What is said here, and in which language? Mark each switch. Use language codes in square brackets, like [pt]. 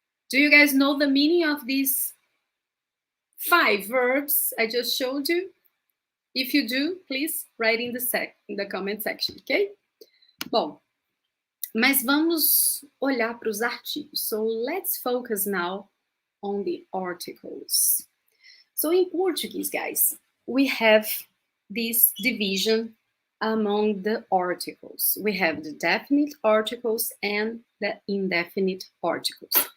[en] Do you guys know the meaning of these 5 verbs I just showed you? If you do, please write in the comment section, ok? [pt] Bom, mas vamos olhar para os artigos. [en] So let's focus now on the articles. So in Portuguese, guys, we have this division among the articles. We have the definite articles and the indefinite articles.